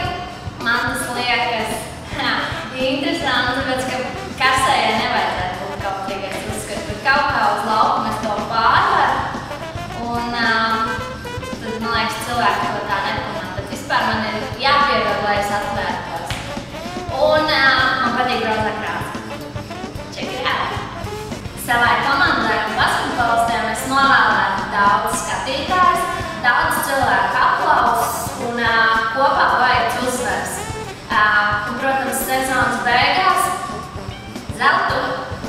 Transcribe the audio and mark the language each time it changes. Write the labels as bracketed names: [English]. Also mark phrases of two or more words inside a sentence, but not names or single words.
[Latvian] Man tas liekas interesanti, tāpēc, ka karsējai nevajadzētu būt kautīgai. Es uzskatu, ka kaut kā uz laukuma es to pārvaru. Un tad, man liekas, cilvēki to tā nepamanā. Bet vispār man ir jāpierod, lai es atvērtos. Un man patīk rozā krāsa. [English] Check it out! [Latvian] Savai komandai un basketbolistiem es novēlētu daudz skatītājus, daudz cilvēku aplausus un kopā paveikts uzvaras. Un, protams, sezonas beigās zeltu